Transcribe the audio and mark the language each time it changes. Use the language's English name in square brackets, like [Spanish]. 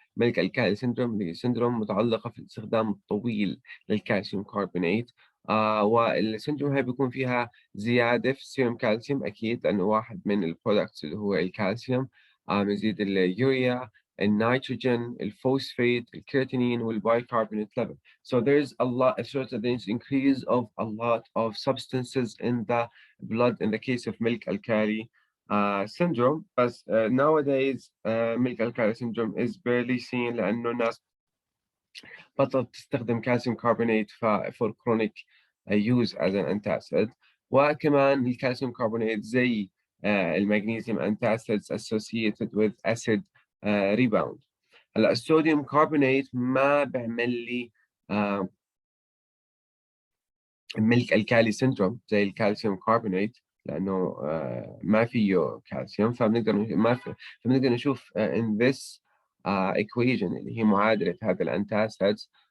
[Arabic] ملك الكالي سيندروم اللي هي سيندروم متعلقة في الاستخدام الطويل للكالسيوم كاربونات. والسيندروم هاي بيكون فيها زيادة في السيروم كالسيوم أكيد، لأنه واحد من البرودكتس اللي هو الكالسيوم. بنزيد اليوريا، النيتروجين، الفوسفات، الكرياتينين والبايكربونate level. [English] So there's a lot, so there's increase of a lot of substances in the blood in the case of milk alkali syndrome. But nowadays milk alkali syndrome is barely seen [Arabic] لأنه الناس بطلت تستخدم كالسيوم كربونات [English] for chronic use as an antacid. [Arabic] وكمان الكالسيوم كربونات زي المغنيسيوم antacids associated with acid rebound. هلا الصوديوم كربونات ما بيعمل لي ملك الكالي سيندروم زي الكالسيوم كربونات، لأنه ما فيه كالسيوم. فبنقدر نشوف [English] in this equation [Arabic] اللي هي معادلة هذا الانتاسيدز